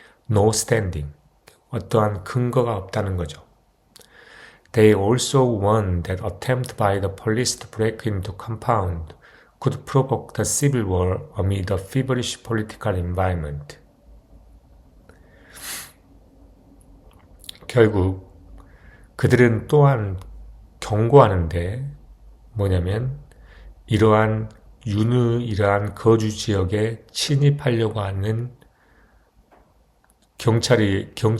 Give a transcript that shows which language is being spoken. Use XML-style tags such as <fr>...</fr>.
<en>No standing,</en> <ko>어떠한 근거가 없다는 거죠.</ko> <en>They also warned that attempt by the police to break into compound could provoke the civil war amid a feverish political environment.</en> <ko>결국 그들은 또한 경고하는데 뭐냐면 이러한 이러한 거주 지역에 침입하려고 하는 경찰에</ko>